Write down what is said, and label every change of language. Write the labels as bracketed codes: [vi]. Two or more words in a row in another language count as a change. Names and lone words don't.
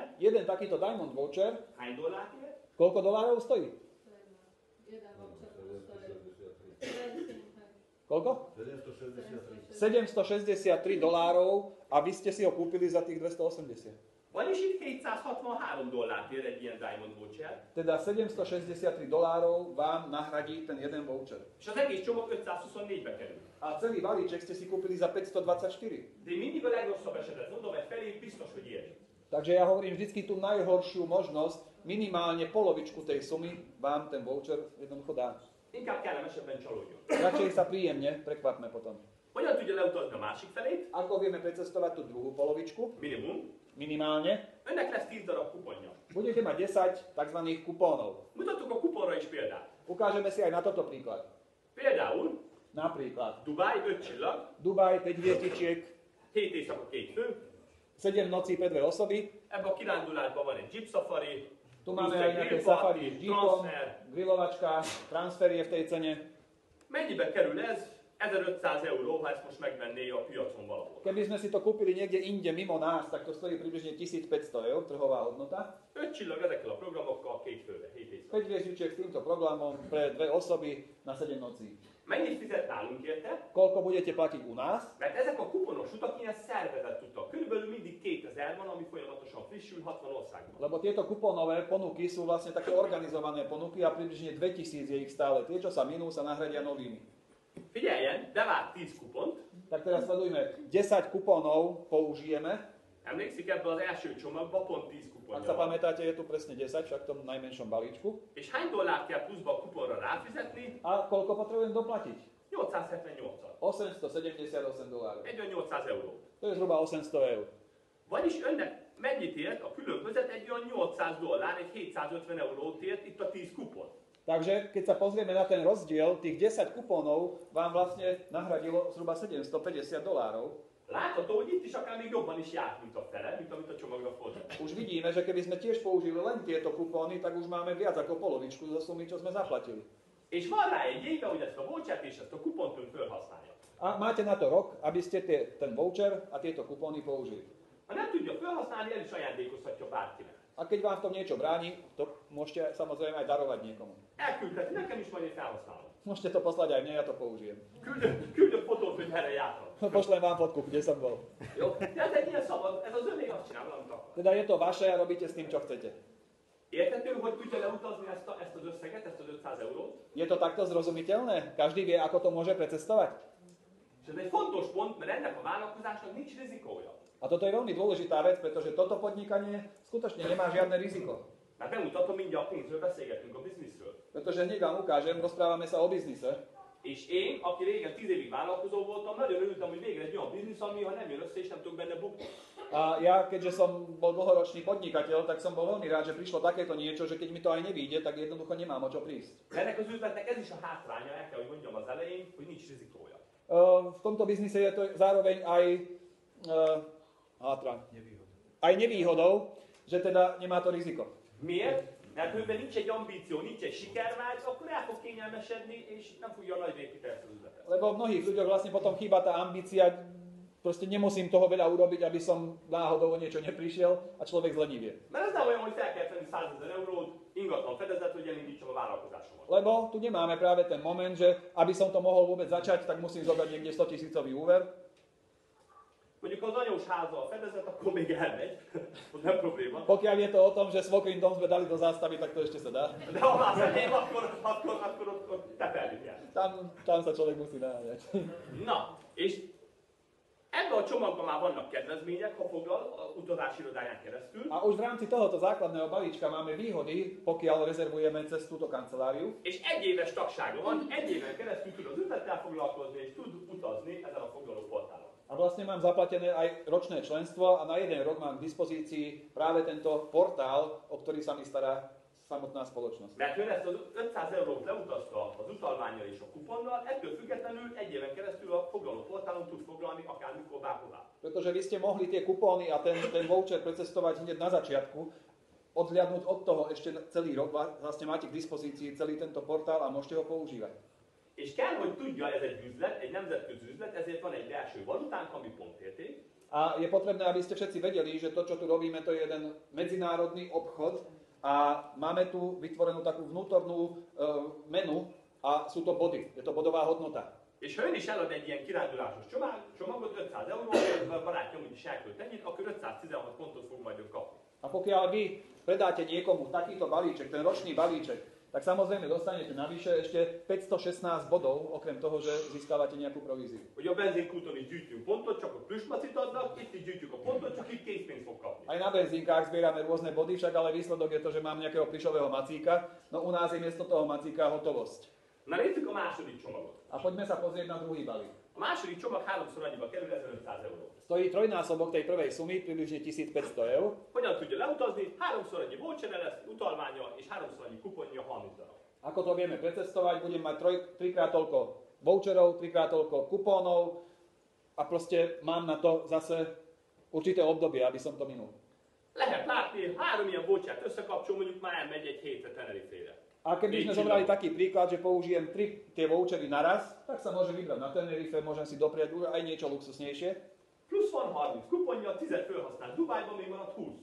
[sk] jeden takýto Diamond voucher, [hu] hány dollárt ér? [sk] koľko dolárov stojí? Koľko? 763 dolárov a vy ste si ho kúpili za tých 280. [hu] Vagyis itt 263 dollárt ér egy ilyen Diamond voucher, [sk] Teda 763 dolárov vám nahradí ten jeden voucher. [hu] és az egész csomag 524-be kerül. [sk] A celý balíček ste si kúpili za 524. [hu] De én mindig a legrosszabb esetet mondom, egy felét biztos, hogy éri. [sk] Takže ja hovorím vždycky tú najhoršiu možnosť, minimálne polovičku tej sumy vám ten voucher jednoducho dá. [hu] Inkább kellemesebben csalódjon. [sk] Radšej sa príjemne prekvapme potom. [hu] Hogyan tudja leutazni a másik felét? [sk] Ako vieme precestovať tú druhú polovičku? [hu] Minimum. [sk] Minimálne. [hu] Önnek lesz 10 darab kuponja. [sk] Budete mať 10 tzv. Kupónov. [hu] Mutatok a kuponra is példát. [sk] Ukážeme si aj na toto príklad. [hu] Például [sk] Napríklad [hu] Dubáj 5 csillag, [sk] Dubaj 5 hviezdičiek, [hu] 7 éjszaka 2 fő, [sk] 7 nocí pre 2 osoby. [hu] ebben a kirándulásban van egy jeep safari, [sk] Tu máme [hu] plusz [sk] aj [hu] egy [sk] nejaké [hu] grillparty, [sk] safari s jeepom, [hu] transfer. [sk] grilovačka, transfer je v tej cene. [hu] Mennyibe kerül ez? 1500 euró, ha ezt most megvenné a piacon valahol. [sk] Keby sme si to kúpili niekde inde mimo nás, tak to stojí približne 1500 eur, trhová hodnota. [hu] 5 csillag ezekkel a programokkal 2 főre, 7 éjszaka. [sk] 5 hviezdičiek s týmto programom pre 2 osoby na 7 nocí. [hu] Mennyit fizet nálunk érte? [sk] Koľko budete platiť u nás? [hu] Mert ezek a kuponos utak ilyen szervezett utak. Körülbelül mindig 2000 van, ami folyamatosan frissül 60 országban. [sk] Lebo tieto kuponové ponuky sú vlastne také organizované ponuky a približne 2000 je ich stále. Tie, čo sa minú, sa nahradia novými. [hu] Figyeljen, bevált 10 kupont. [sk] Tak teraz sledujme, 10 kuponov použijeme. [hu] Emlékszik, ebből az első csomagban pont 10 [sk] Ak [hu] kuponja [sk] sa [hu] van. [sk] pamätáte, je tu presne 10, však v tom najmenšom balíčku. [hu] És hány dollárt kell pluszba a kuponra ráfizetni? [sk] A koľko potrebujem doplatiť? [hu] 878-at. [sk] 878 dolárov. [hu] Egy olyan 800 euró. [sk] To je zhruba 800 eur. [hu] Vagyis önnek mennyit ért a különbözet? Egy olyan 800 dollár, egy 750 eurót ért itt a 10 kupon. [sk] Takže keď sa pozrieme na ten rozdiel, tých 10 kupónov vám vlastne nahradilo zhruba 750 dolárov. [hu] Látható, hogy itt is akár még jobban is járt, mint a fele, mint amit a csomagra fordult. [sk] Už vidíme, že keby sme tiež použili len tieto kupóny, tak už máme viac ako polovičku zo sumy, čo sme zaplatili. [hu] És van rá egy éve, hogy ezt a vouchert és ezt a kupont ön felhasználja. [sk] A máte na to rok, aby ste ten voucher a tieto kupóny použili. [hu] Ha nem tudja felhasználni, el is ajándékozhatja bárkinek. [sk] A keď vám v tom niečo bráni, to môžete samozrejme aj darovať niekomu. [hu] Elküldheti nekem is, majd én felhasználom. [sk] Môžete to poslať aj mne, ja to použijem. [hu] Küldök fotót, hogy merre jártam. [sk] Pošlem vám fotku, kde som bol. [hu] Jó? Tehát egy ilyen szabad, ez az öné, azt csinál, valamit akar. [sk] Teda je to vaše a robíte s tým, čo chcete. [hu] Érthető, hogy tudja leutazni ezt az összeget, ezt az 500 eurót? [sk] Je to takto zrozumiteľné? Každý vie, ako to môže precestovať? [hu] És ez egy fontos pont, mert ennek a vállalkozásnak nincs rizikója. [sk] A toto je veľmi dôležitá vec, pretože toto podnikanie skutočne nemá žiadne riziko. [hu] Mert bemutatom, mindjárt a pénzről beszélgetünk, a bizniszről. [sk] Pretože hneď vám ukážem, rozprávame sa o biznise. [hu] És én, aki régen 10 évig vállalkozó voltam, nagyon örültem, hogy végre egy olyan biznisz, ami ha nem jön össze, és nem tudok benne bukni. [sk] A ja, keďže som bol dlhoročný podnikateľ, tak som bol veľmi rád, že prišlo takéto niečo, že keď mi to aj nevíde, tak jednoducho nemám o čo prísť. [hu] Ennek az üzletnek ez is a hátránya, el kell, hogy mondjam az elején, hogy nincs rizikója. [sk] V tomto biznise je to zároveň aj aj nevýhodou, že teda nemá to riziko. [hu] Miért? Mert ha nincs egy ambíció, nincs egy sikervágy, akkor el fog kényelmesedni, és nem fogja nagy építeni ezt az üzletet. [sk] Lebo v mnohých ľuďoch vlastne potom chýba tá ambícia, proste nemusím toho veľa urobiť, aby som náhodou o niečo neprišiel a človek zlenivie. [hu] Mert ez nem olyan, hogy fel kell tenni 100 000 eurót, ingatlan fedezet, hogy elindítsam a vállalkozásomat. [sk] Lebo tu nemáme práve ten moment, že aby som to mohol vôbec začať, tak musím zobrať niekde 100 000 úver. [hu] Mondjuk az anyós háza a fedezet, akkor még elmegy, az nem probléma. [sk] Pokiaľ je to o tom, že svokrin dom sme dali do zástavy, tak to ešte sa dá. [hu] De ha már enyém, akkor ott tepelni kell. [sk] Tam sa človek musí nájať. [hu] Na, és ebben a csomagban már vannak kedvezmények, ha foglal a utazási irodáján keresztül. [sk] A už v rámci tohoto základného balíčka máme výhody, pokiaľ rezervujeme cez túto kanceláriu. [hu] És egy éves tagsága van, egy éven keresztül tud az üzlettel foglalkozni, és tud utazni ezen a foglaló portálon. [sk] A vlastne mám zaplatené aj ročné členstvo a na jeden rok mám k dispozícii práve tento portál, o ktorý sa mi stará samotná spoločnosť. [hu] Mert ön ezt az 500 eurót leutazta az utalvánnyal és a kuponnal, ettől függetlenül egy éven keresztül a foglaló portálon tud foglalni akármikor bárhová. [sk] Pretože vy ste mohli tie kupóny a ten voucher precestovať hneď na začiatku, odhliadnúť od toho ešte celý rok, vlastne máte k dispozícii celý tento portál a môžete ho používať. [hu] És kell, hogy tudja, ez egy üzlet, egy nemzetközi üzlet, ezért van egy belső valutánk, ami pontérték. [sk] A je potrebné, aby ste všetci vedeli, že to, čo tu robíme, to je jeden medzinárodný obchod a máme tu vytvorenú takú vnútornú menu a sú to body, je to bodová hodnota. [hu] És ha ön is elad egy ilyen kirándulásos csomagot 500 euróért, a barátja úgyis elkölt ennyit, akkor 516 pontot fog majd ön kapni. [sk] A pokiaľ vy predáte niekomu takýto balíček, ten ročný balíček, tak samozrejme dostanete navyše ešte 516 bodov, okrem toho, že získavate nejakú províziu. [hu] Hogy a benzinkúton is gyűjtünk pontot, csak a plüsmacit adnak, itt is gyűjtjük a pontot, csak itt készpénzt fog kapni. [sk] Aj na benzínkách zbierame rôzne body, však ale výsledok je to, že mám nejakého plišového macíka, no u nás je miesto toho macíka hotovosť. [hu] Na nézzük a második csomagot. [sk] A poďme sa pozrieť na druhý balík. [hu] A második csomag háromszor annyiba kerül, 1500 euró. [sk] Stojí trojnásobok tej prvej sumy, približne 1500 eur. [hu] Hogyan tudja leutazni? Háromszor annyi vouchere lesz, utalmánya és háromszor annyi kuponja 30 darab. [sk] Ako to vieme precestovať, budem mať trikrát toľko voucherov, trikrát toľko kupónov a proste mám na to zase určité obdobie, aby som to minul. [hu] Lehet látni, 3 ilyen vouchert összekapcsol, mondjuk már elmegy egy hétre Tenerife-re. [sk] A keby sme zobrali taký príklad, že použijem 3 tie vouchery naraz, tak sa môžem vybrať na Tenerife, môžem si doprieť aj niečo luxusnejšie. [hu] Plusz van 30 kuponja, 10 felhasznál Dubájban, még marad 20.